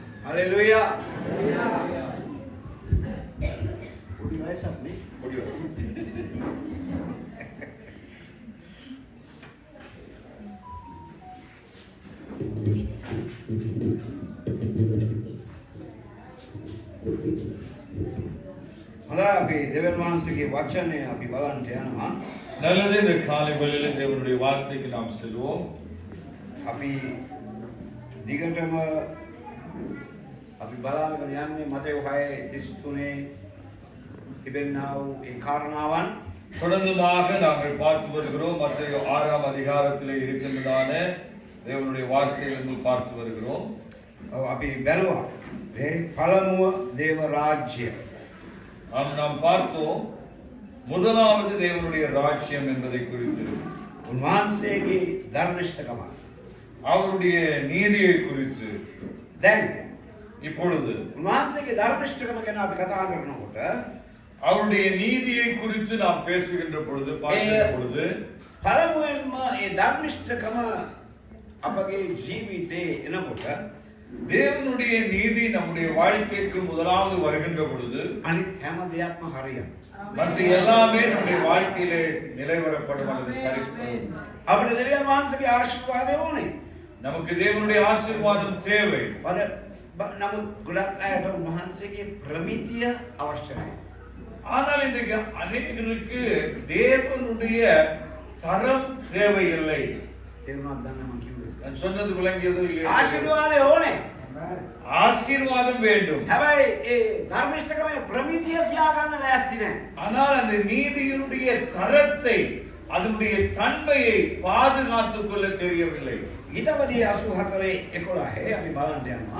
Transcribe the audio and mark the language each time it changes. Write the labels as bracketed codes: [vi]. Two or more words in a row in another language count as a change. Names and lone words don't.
[en] Hallelujah. Put your eyes up, me. Put your eyes up. [si] අපි දෙවියන් වහන්සේගේ වචනය අපි බලන්න යනවා. [ta] நல்லது, இந்த காலை வேளையிலே தேவனுடைய வார்த்தைக்கு நாம் செல்வோம். [si] අපි දිගටම අපි බලාගෙන යන්නේ මතෙව් 6:33 තිබෙනා වූ ඒ කාරණාවන්. [ta] தொடர்ந்துமாக நாங்கள் பார்த்து வருகிறோம். மத்தேயு 6ஆம் அதிகாரத்திலே இருக்கின்றதான தேவனுடைய வார்த்தையிலிருந்து பார்த்து வருகிறோம். [si] අපි බැලුවා මේ පළමුව දේව රාජ්‍ය. [ta] நாம் பார்த்தோம் முதலாவது தேவனுடைய ராஜ்யம் என்பதை குறித்து, [si] උන්වහන්සේගේ ධර්මිෂ්ඨකම, [ta] அவருடைய நீதியை குறித்து. [si] දැන් [ta] இப்பொழுது [si] උන්වහන්සේගේ ධර්මිෂ්ඨකම ගැන අපි කතා කරනකොට [ta] அவருடைய நீதியை குறித்து நாம் பேசுகின்ற பொழுது, பார்க்கின்ற பொழுது, [si] පළමුවෙන්ම ඒ ධර්මිෂ්ඨකම අපගේ ජීවිතේ එනකොට [ta] தேவனுடைய நீதி நம்முடைய வாழ்க்கைக்கு முதலாவது வருகின்ற பொழுது [si] අනිත් හැම දෙයක්ම හරියනවා. [ta] மற்ற எல்லாமே நம்முடைய வாழ்க்கையிலே நிலைவரப்படும் அல்லது சரிப்படும். [si] අපිට දෙවියන් වහන්සේගේ ආශිර්වාදය ඕනේ. [ta] நமக்கு தேவனுடைய ஆசீர்வாதம் தேவை. [si] නමුත් ගොඩක් අයට උන්වහන්සේගේ ප්‍රමිතිය අවශ්‍යයි. [ta] ஆனால் இன்றைக்கு அநேகருக்கு தேவனுடைய தரம் தேவையில்லை. [si] තේරුණාද දන්නේ මම කිව්වේ? [ta] நான் சொன்னது விளங்கியதோ இல்லையோ? [si] ආශිර්වාදය ඕනේ. [ta] ஆசீர்வாதம் வேண்டும். [si] හැබැයි ඒ ධර්මිෂ්ඨකමේ ප්‍රමිතිය තියාගන්න ලෑස්ති නැහැ. [ta] ஆனால் அந்த நீதியினுடைய தரத்தை, அதனுடைய தன்மையை பாதுகாத்துக் கொள்ள தெரியவில்லை. [si] ඊටවදී 84:11 අපි බලන්න යනවා.